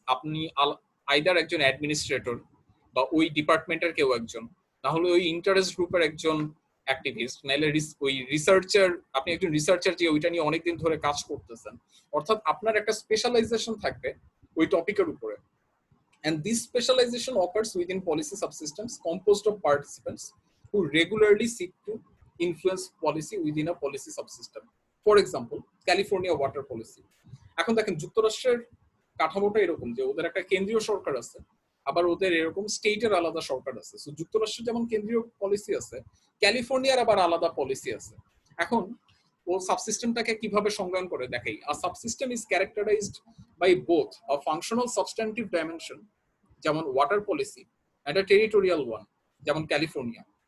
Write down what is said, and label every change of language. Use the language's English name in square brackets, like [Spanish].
[Bangla] আপনি আইদার একজন অ্যাডমিনিস্ট্রেটর বা ওই ডিপার্টমেন্টের কেউ একজন, না হলে ওই ইন্টারেস্ট গ্রুপের একজন অ্যাক্টিভিস্ট, নাইলে ওই রিসার্চার, আপনি একজন রিসার্চার যে ওইটা নিয়ে অনেকদিন ধরে কাজ করতেছেন, অর্থাৎ আপনার একটা স্পেশালাইজেশন থাকবে ওই টপিকের উপরে। [English] And this specialization occurs within policy subsystems composed of participants who regularly seek to influence policy within a policy subsystem. For example, California water policy. [Bangla] এখন দেখেন যুক্তরাষ্ট্রের কাঠামোটা এরকম যে ওদের একটা কেন্দ্রীয় সরকার আছে, আবার ওদের এরকম স্টেটের আলাদা সরকার আছে। সো যুক্তরাষ্ট্রের যেমন কেন্দ্রীয় পলিসি আছে, ক্যালিফোর্নিয়ার আবার আলাদা পলিসি আছে। এখন ও সাবসিস্টেমটাকে কিভাবে সংজ্ঞায়ন করে দেখাই। [English] a subsystem is characterised by both a functional substantive dimension, [Bangla] যেমন ওয়াটার পলিসি, একটা টেরিটোরিয়াল ওয়ান, যেমন ক্যালিফোর্নিয়া।